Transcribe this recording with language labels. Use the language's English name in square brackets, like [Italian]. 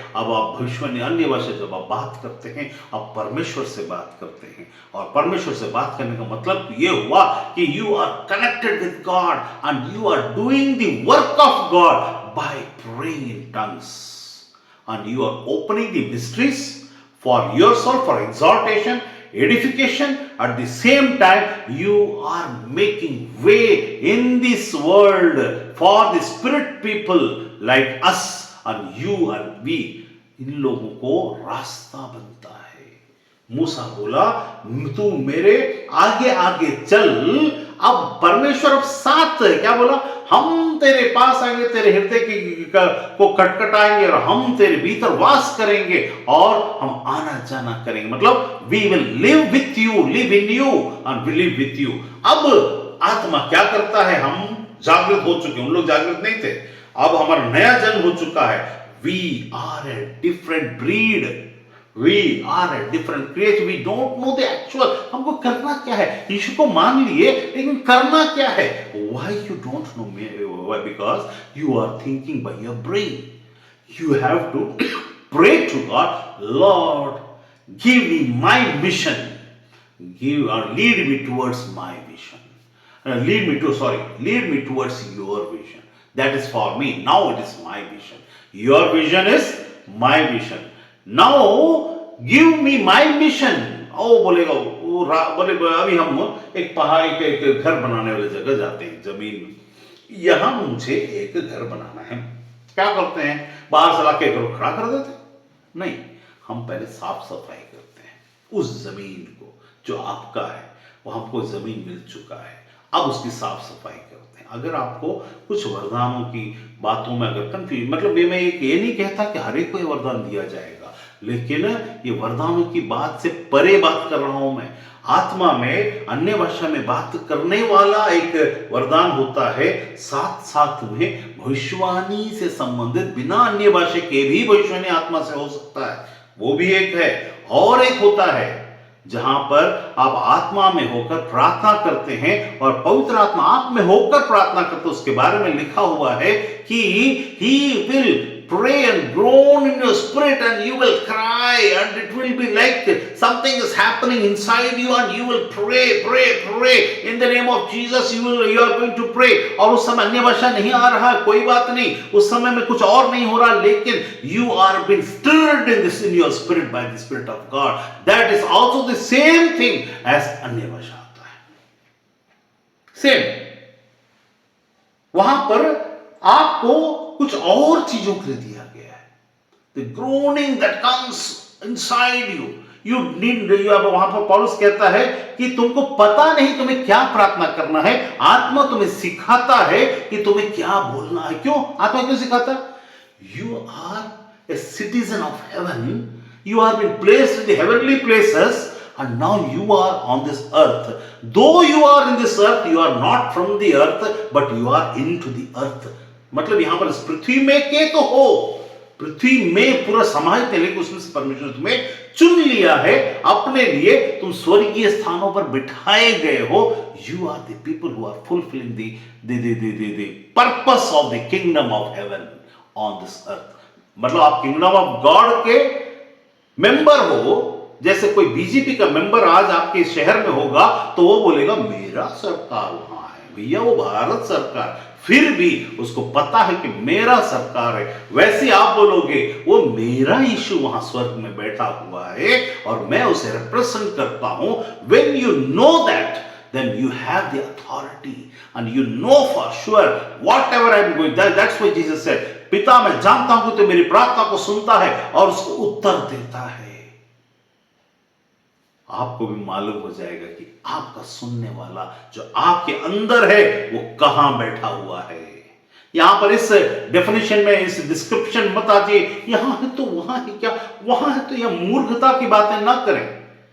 [Hindi] अब आप भविष्यवाणी अन्य भाषा जब आप बात करते हैं, आप परमेश्वर से बात करते हैं, और परमेश्वर से बात करने का मतलब ये हुआ कि [English] You are connected with God and you are doing the work of God by praying in tongues, and you are opening the mysteries for yourself, for exhortation, edification. At the same time, you are making way in this world for the spirit people like us and you and we. [Hindi] इन लोगों को रास्ता बनता है। मूसा बोला तू मेरे आगे आगे चल। अब परमेश्वर अब साथ है, क्या बोला? हम तेरे पास आएंगे, तेरे हृदय को खटखटाएंगे और हम तेरे भीतर वास करेंगे और हम आना जाना करेंगे। मतलब [English] We will live with you, live in you and we live with you. [Hindi] अब आत्मा क्या करता है? हम जागृत हो चुके, उन लोग जागृत नहीं थे। अब हमारा नया जन्म हो चुका है। [English] We are a different breed, We are a different creation. We don't know the actual. [Hindi] हमको करना क्या है? यीशु को मान लिए, लेकिन करना क्या है? [English] Why you don't know me? Why? Because you are thinking by your brain. You have to pray to God, Lord, give me my mission. Give or lead me towards my vision. Lead me towards your vision. That is for me. Now it is my vision. Your vision is my vision. Now give me my mission. [Hindi] ओ बोलेगा बोले अभी हम एक पहाड़ के घर बनाने वाली जगह जाते हैं, जमीन में। यहां मुझे एक घर बनाना है। क्या करते हैं? बाहर से लाके घर खड़ा कर देते? नहीं, हम पहले साफ सफाई करते हैं उस जमीन को जो आपका है। वो हमको जमीन मिल चुका है, अब उसकी साफ सफाई करते हैं। अगर आपको कुछ वरदानों की बातों में अगर कंफ्यूज, मतलब ये मैं ये नहीं कहता कि हर एक को ये वरदान दिया जाएगा, लेकिन ये वरदानों की बात से परे बात कर रहा हूं मैं। आत्मा में अन्य भाषा में बात करने वाला एक वरदान होता है, साथ साथ में भविष्यवाणी से संबंधित बिना अन्य भाषा के भी भविष्यवाणी आत्मा से हो सकता है, वो भी एक है। और एक होता है जहां पर आप आत्मा में होकर प्रार्थना करते हैं और पवित्र आत्मा आप में होकर प्रार्थना करते, उसके बारे में लिखा हुआ है कि [English] he will pray and groan in your spirit and you will cry and it will be like something is happening inside you and you will pray in the name of Jesus. You are going to pray. [Hindi] और उस समय अन्य भाषा नहीं आ रहा, कोई बात नहीं, उस समय में कुछ और नहीं हो रहा, लेकिन [English] you are being stirred in your spirit by the Spirit of God. That is also the same thing as [Hindi] अन्य भाषा आता है, [English] Same. [Hindi] वहां पर आपको कुछ और चीजों के लिए दिया गया है। [English] The groaning that comes inside you. You need, [Hindi] वहां पर पौलुस कहता है कि तुमको पता नहीं तुम्हें क्या प्रार्थना करना है, आत्मा तुम्हें सिखाता है कि तुम्हें क्या बोलना है। क्यों आत्मा क्यों सिखाता? [English] You are a citizen of heaven. You are been placed in the heavenly places and now you are on this earth. Though you are in this earth, you are not from the earth, but you are into the earth. [Hindi] मतलब यहां पर इस पृथ्वी में के तो हो, पृथ्वी में पूरा समाहित है, लेकिन उसमें से परमेश्वर ने तुम्हें चुन लिया है अपने लिए, तुम स्वर्गीय स्थानों पर बिठाए गए हो। [English] You are the people who are fulfilling the purpose of the kingdom of heaven on this earth. [Hindi] मतलब आप किंगडम ऑफ गॉड के मेंबर हो। जैसे कोई बीजेपी का मेंबर आज आपके शहर में होगा तो वो बोलेगा मेरा सरकार वहां है, भैया वो भारत सरकार, फिर भी उसको पता है कि मेरा सरकार है। वैसे आप बोलोगे वो मेरा यीशु वहां स्वर्ग में बैठा हुआ है और मैं उसे रिप्रेजेंट करता हूं। [English] when you know that, then you have the authority and you know for sure whatever I'm going, that's why Jesus said [Hindi] पिता मैं जानता हूं कि तू मेरी प्रार्थना को सुनता है और उसको उत्तर देता है। आपको भी मालूम हो जाएगा कि आपका सुनने वाला जो आपके अंदर है वो कहां बैठा हुआ है। यहां पर इस डेफिनेशन में, इस डिस्क्रिप्शन मत आजिए यहां है तो वहां है क्या, वहां है तो यह मूर्खता की बातें ना करें।